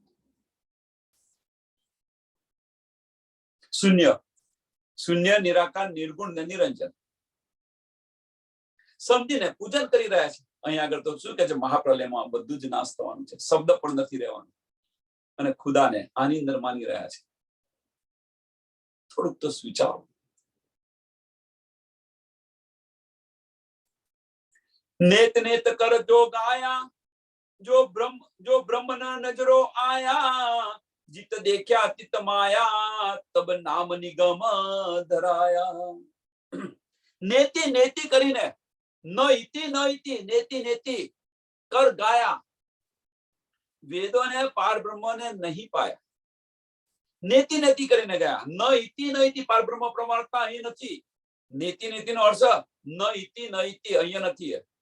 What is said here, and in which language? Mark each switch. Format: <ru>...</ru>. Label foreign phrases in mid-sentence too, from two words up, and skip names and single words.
<gu>શૂન્ય, શૂન્ય, નિરાકાર, નિર્ગુણ ને નિરંજન સમજીને પૂજન કરી રહ્યા છે. અહીંયા આગળ તો શું કે છે, મહાપ્રલયમાં બધું જ નાશ થવાનું છે, શબ્દ પણ નથી રહેવાનું, અને ખુદાને આની અંદર માની રહ્યા છે. થોડુંક તો વિચારો.</gu> <hi>नेत नेत कर जो गाया जो ब्रह्म न नजरो आया जित देखा तित माया तब नाम निगम धराया. नेति नेति</hi> <gu>કરીને ન ઇતિ</gu> <hi>नेति नेति कर गाया, वेदोने पार ब्रह्मने नहीं पाया,</hi> <gu>નેતિ નેતિ કરીને ગયા. ન ઇતિ પાર બ્રહ્મ પરમાત્મા અહીં નથી. નેતિ નેતિ નો અર્થ ન ઇતિ અહીંયા નથી.</gu>